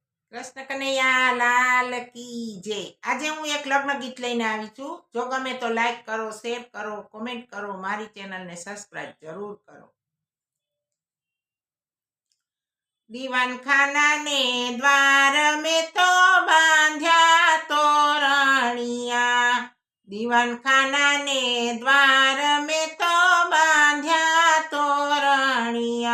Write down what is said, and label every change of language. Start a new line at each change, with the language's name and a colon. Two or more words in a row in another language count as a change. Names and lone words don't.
Gujarati: કૃષ્ણ કનૈયા લાલ કી જય। આજે હું એક લગ્ન ગીત લઈને આવી છું। જો ગમે તો લાઈક કરો, શેર કરો, કોમેન્ટ કરો, મારી ચેનલને સબસ્ક્રાઇબ જરૂર કરો। દીવાન ખાના ને દ્વાર માં તો બાંધ્યા તોરણિયા, દીવાન ખાના ને દ્વાર માં તો બાંધ્યા તોરણિયા,